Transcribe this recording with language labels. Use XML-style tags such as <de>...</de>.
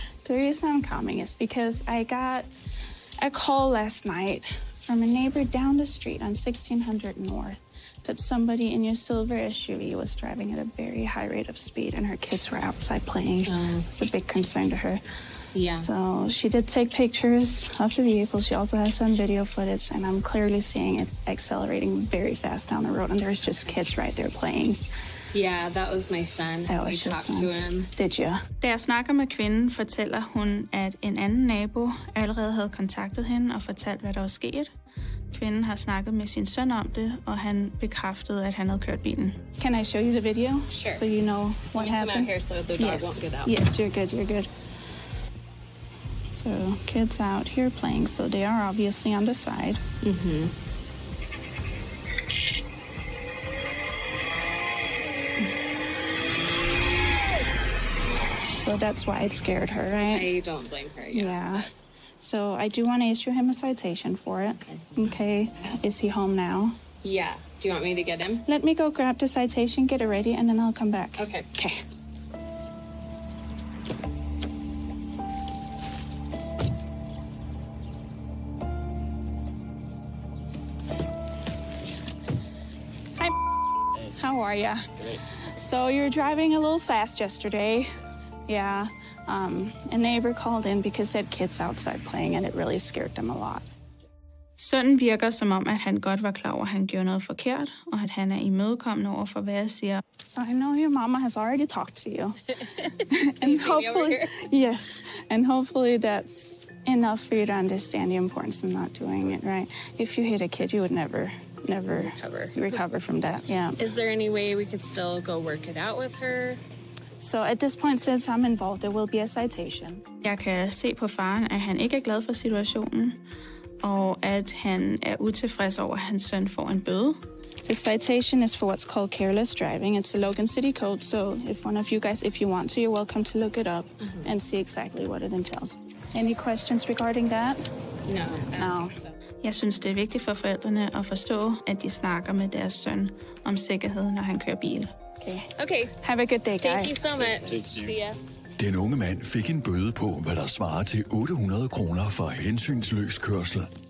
<en>The reason I'm coming is because I got a call last night from a neighbor down the street on 1600 North that somebody in your silver SUV was driving at a very high rate of speed and her kids were outside playing. It's a big concern to her. Yeah. So she did take pictures of the vehicle. She also has some video footage, and I'm clearly seeing it accelerating very fast down the road, and there's just kids right there playing. Yeah, that was my son. We talked to him. Did you?</en> <da>Da jeg snakker med kvinden, fortæller hun, at en anden nabo allerede havde kontaktet hende og fortalt, hvad der var sket. Kvinden har snakket med sin søn om det, og han bekræftede, at han havde kørt bilen.</da> <en>Can I show you the video? Sure. So you know what happened? Come out here so the dog won't get out. Yes, you're good, you're good. So kids out here playing, so they are obviously on the side. Mm-hmm. So that's why it scared her, right? I don't blame her. Yeah. So I do want to issue him a citation for it. Okay. Is he home now? Yeah. Do you want me to get him? Let me go grab the citation, get it ready, and then I'll come back. Okay. Okay. Hi. How are ya? Great. So you were driving a little fast yesterday. Yeah. A neighbor called in because they had kids outside playing, and it really scared them a lot.</en> <da>Sønnen virker som om, at han godt var klar over, at han gjorde noget forkert, og at han er imødekommende over for, hvad jeg siger.</da> <en>So I know your mama has already talked to you. And hopefully, yes, and hopefully that's enough for you to understand the importance of not doing it, right? If you hit a kid, you would never recover from that. Yeah. Is there any way we could still go work it out with her? So at this point, since I'm involved, there will be a citation.</en> <da>Jeg kan se på faren, at han ikke er glad for situationen, og at han er utilfreds over, at hans søn får en bøde.</da> <en>The citation is for what's called careless driving. It's a Logan City code, so if one of you guys, if you want to, you're welcome to look it up and see exactly what it entails. Any questions regarding that? No, I don't think so.</en> <da>Jeg synes, det er vigtigt for forældrene at forstå, at de snakker med deres søn om sikkerhed, når han kører bil.</da> <en>Okay. Have a good day, guys. Thank you so much. See ya.</en> <da>Den unge mand fik en bøde på, hvad der svarer til 800 kroner for hensynsløs kørsel.</da>